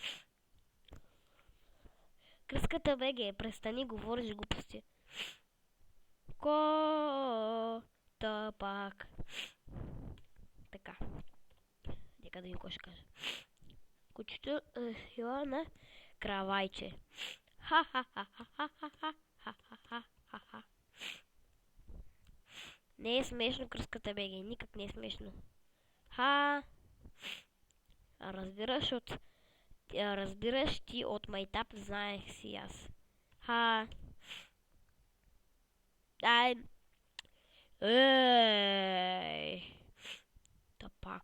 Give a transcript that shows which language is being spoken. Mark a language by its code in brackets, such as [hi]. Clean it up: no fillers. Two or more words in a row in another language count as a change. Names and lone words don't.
[bg] Кръската БГ, престани, говориш глупости. Пак. Така. Нека да ви какво ще кажа. Кучето сила на кравайче. Ха-ха-ха-ха-ха-ха-ха-ха-ха. Не е смешно, кръската БГ. Никак не е смешно. Разбираш ти от майтап, знаех си аз. Тапак.